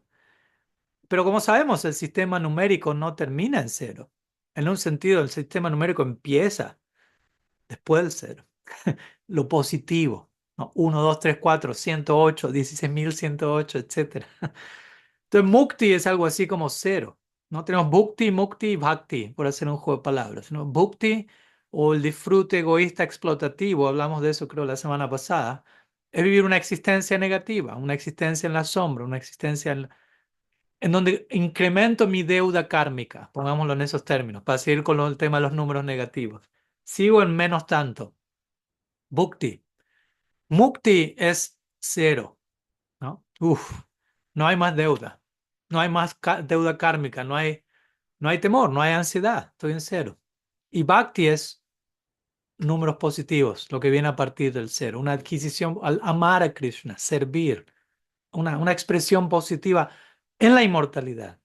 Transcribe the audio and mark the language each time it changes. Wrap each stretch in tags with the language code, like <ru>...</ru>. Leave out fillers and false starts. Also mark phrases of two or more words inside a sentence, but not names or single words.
<es>Pero como sabemos, el sistema numérico no termina en cero. En un sentido, el sistema numérico empieza después del cero. Lo positivo, ¿no? 1, 2, 3, 4, 108, 16.108, etcétera. Entonces, mukti es algo así como cero. No tenemos bhukti, mukti y bhakti, por hacer un juego de palabras, ¿no? Bhukti, o el disfrute egoísta explotativo, hablamos de eso creo la semana pasada, es vivir una existencia negativa, una existencia en la sombra, una existencia en donde incremento mi deuda kármica, pongámoslo en esos términos, para seguir con el tema de los números negativos. Sigo en menos tanto. Bhukti. Mukti es cero, ¿no? Uf, no hay más deuda, no hay más deuda kármica, no hay temor, no hay ansiedad, estoy en cero. Y Bhakti es números positivos, lo que viene a partir del ser, una adquisición al amar a Krishna, servir, una expresión positiva en la inmortalidad.</es>